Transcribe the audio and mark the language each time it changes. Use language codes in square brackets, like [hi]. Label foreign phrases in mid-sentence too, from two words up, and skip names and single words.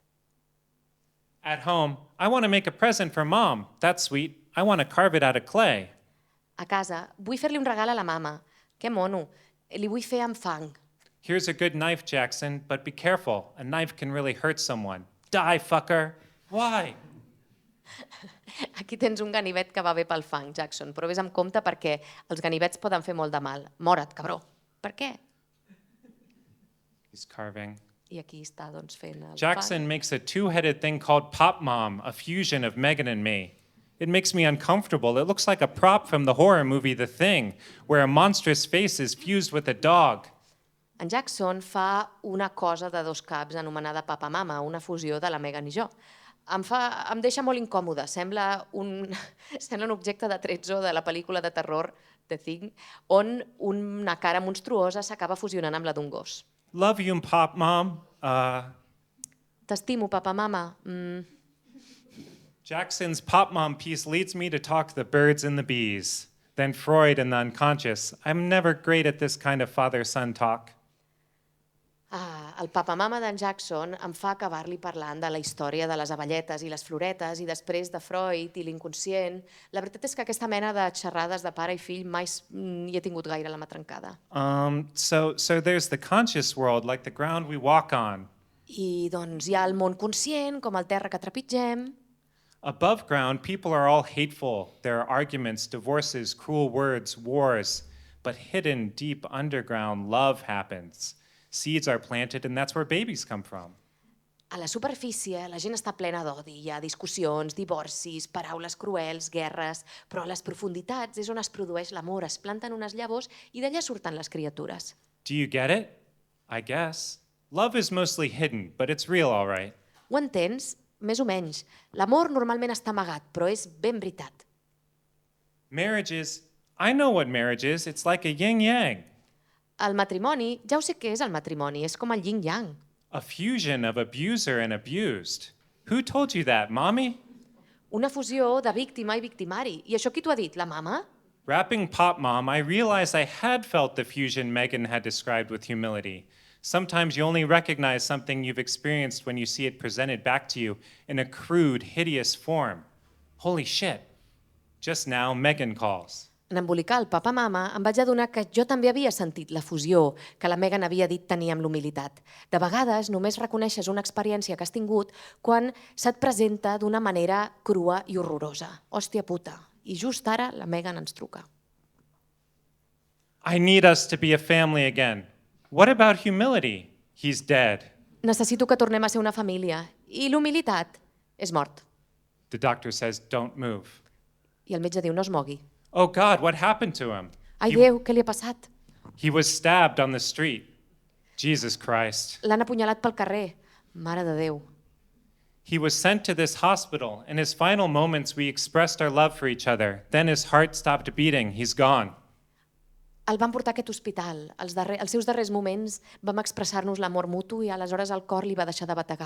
[en] At home, I want to make a present for mom. That's sweet. I want to carve it out of clay. [ca] A casa, vull fer-li un regal a la mama. Que mono. Li vull fer amb fang. [en] Here's a good knife, Jackson, but be careful. A knife can really hurt someone. Die, fucker. Why? [ca] Aquí tens un ganivet que va bé pel fang, Jackson, però vés amb compte perquè els ganivets poden fer molt de mal. Mora't, cabró. Per què? [en] He's carving. [ca] I aquí està, doncs, fent el [en] Jackson makes a two-headed thing called Pop Mom, a fusion of Megan and me. It makes me uncomfortable. It looks like a prop from the horror movie The Thing, where a monstrous face is fused with a dog. [ca] En Jackson fa una cosa de dos caps anomenada Papa Mama, una fusió de la Megan i jo. Em deixa molt incòmode, sembla un objecte de tretzo de la pel·lícula de terror The Thing, on una cara monstruosa s'acaba fusionant amb la d'un gos. [en] Love you, Pop Mom. [ca] T'estimo, Papa Mama. [en] Jackson's Pop Mom piece leads me to talk the birds and the bees. Then Freud and the unconscious. I'm never great at this kind of father-son talk. [ca] El Papa Mama d'en Jackson em fa acabar-li parlant de la història de les avelletes i les floretes i després de Freud i l'inconscient. La veritat és que aquesta mena de xerrades de pare i fill mai hi he tingut gaire la mà trencada. [en] So there's the conscious world, like the ground we walk on. [ca] I doncs hi ha el món conscient, com el terra que trepitgem. [en] Above ground, people are all hateful. There are arguments, divorces, cruel words, wars. But hidden deep underground, love happens. Seeds are planted, and that's where babies come from. [ca] A la superfície, la gent està plena d'odi. Hi ha discussions, divorcis, paraules cruels, guerres, però a les profunditats és on es produeix l'amor, es planten unes llavors i d'allà surten les criatures. [en] Do you get it? I guess. Love is mostly hidden, but it's real, all right. [ca] Ho entens? Més o menys. L'amor normalment està amagat, però és ben veritat. [en] I know what marriage is. It's like a yin-yang. [ca] El matrimoni, ja ho sé què és el matrimoni, és com el yin-yang. [en] A fusion of abuser and abused. Who told you that, Mommy? [ca] Una fusió de víctima i victimari. I això qui t'ho ha dit, la mama? [en] Wrapping Pop Mom, I realized I had felt the fusion Megan had described with humility. Sometimes you only recognize something you've experienced when you see it presented back to you in a crude, hideous form. Holy shit. Just now, Megan calls. [ca] En embolicar el Papa Mama em vaig adonar que jo també havia sentit la fusió que la Megan havia dit tenir amb l'humilitat. De vegades només reconeixes una experiència que has tingut quan se't presenta d'una manera crua i horrorosa. Hòstia puta. I just ara la Megan ens truca. [en] I need us to be a family again. What about humility? He's dead. [ca] Necessito que tornem a ser una família. I l'humilitat? És mort. [en] The doctor says, don't move. [ca] I el metge diu, no es mogui. [en] Oh God, what happened to him? [ca] Ai, Déu, què li ha passat? [en] He was stabbed on the street. Jesus Christ. [ca] L'han apunyalat pel carrer. Mare de Déu. [en] He was sent to this hospital. In his final moments, we expressed our love for each other. Then his heart stopped beating. He's gone. [ca] El van portar a aquest hospital. Els seus darrers moments vam expressar-nos l'amor mutu i aleshores el cor li va deixar de bategar.